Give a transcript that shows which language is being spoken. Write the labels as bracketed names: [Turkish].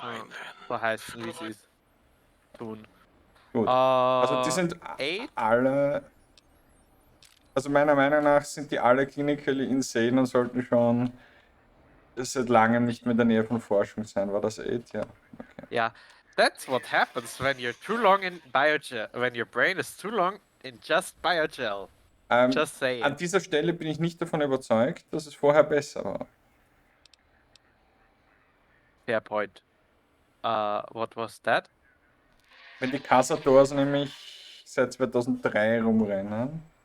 [English] time, then. [German] so heißen, wie sie es tun. Gut. Also die sind 8? alle, also meiner Meinung nach sind die alle [English] clinically insane [German] und sollten schon seit langem nicht mehr in der Nähe von Forschung sein. War das 8? Ja. Okay. [English] Yeah, that's what happens when you're too long in biogel. When your brain is too long in just biogel. Just [German] An [English] saying. [German] dieser Stelle bin ich nicht davon überzeugt, dass es vorher besser war. [English] Fair point. What was that? [German] Wenn die Cazadors nämlich seit 2003 rumrennen.